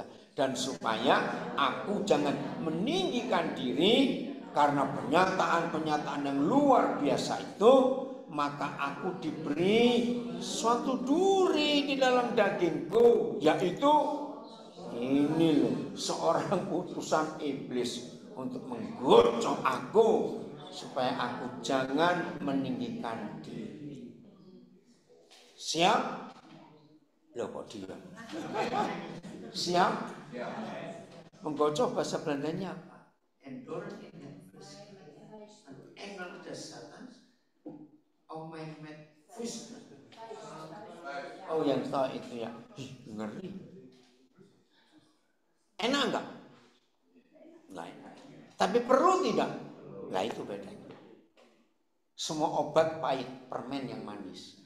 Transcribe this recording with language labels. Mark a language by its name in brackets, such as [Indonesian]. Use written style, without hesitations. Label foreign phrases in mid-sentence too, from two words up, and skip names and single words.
[Indonesian] Dan supaya aku jangan meninggikan diri karena pernyataan-pernyataan yang luar biasa itu, maka aku diberi suatu duri di dalam dagingku, yaitu ini loh, seorang utusan iblis untuk menggocok aku supaya aku jangan meninggikan diri. Siap? Loh kok diam? Siap? Menggocok bahasa Belandanya apa? [Dutch] Endor engel des Satans. [Indonesian] Oh yang tahu itu ya. Ngeri. Enak enggak? Enggak enak. Tapi perlu tidak? Nah itu bedanya. Semua obat pahit, permen yang manis.